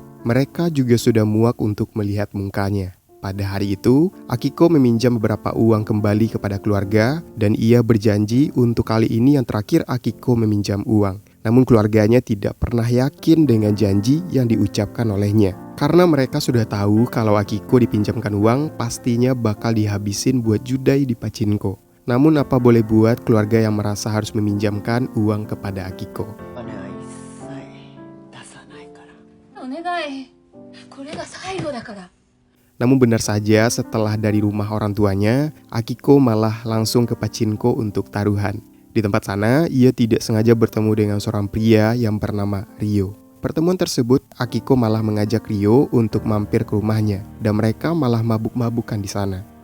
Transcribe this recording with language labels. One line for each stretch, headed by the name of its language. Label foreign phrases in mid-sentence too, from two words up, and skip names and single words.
Indonesian: Mereka juga sudah muak untuk melihat mukanya. Pada hari itu, Akiko meminjam beberapa uang kembali kepada keluarga dan ia berjanji untuk kali ini yang terakhir Akiko meminjam uang. Namun keluarganya tidak pernah yakin dengan janji yang diucapkan olehnya. Karena mereka sudah tahu kalau Akiko dipinjamkan uang pastinya bakal dihabisin buat judai di pachinko. Namun apa boleh buat keluarga yang merasa harus meminjamkan uang kepada Akiko.
Japanese: お願い。これが最後だから。
Indonesian: Namun benar saja setelah dari rumah orang tuanya, Akiko malah langsung ke pachinko untuk taruhan. Di tempat sana, ia tidak sengaja bertemu dengan seorang pria yang bernama Ryo. Pertemuan tersebut, Akiko malah mengajak Ryo untuk mampir ke rumahnya dan mereka malah mabuk-mabukan di sana.